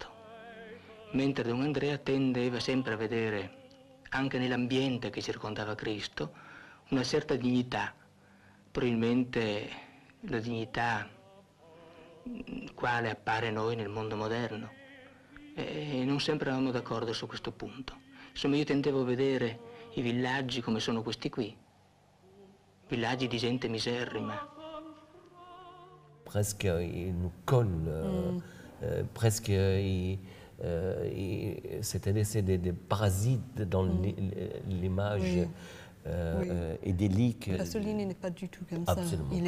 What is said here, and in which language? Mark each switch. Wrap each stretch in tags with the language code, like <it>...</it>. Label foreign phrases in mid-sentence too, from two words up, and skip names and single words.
<it>Mentre Don Andrea tendeva sempre a vedere, anche nell'ambiente che circondava Cristo, una certa dignità, probabilmente la dignità quale appare a noi nel mondo moderno. E non sempre eravamo d'accordo su questo punto. Insomma, io tendevo a vedere i villaggi come sono questi qui. villaggi di gente miserrima.</it> <fr>Presque il nous colle, presque c'est-à-dire c'est des parasites dans l'image idyllique. Pasolini n'est pas du tout comme Absolument ça. Il</fr>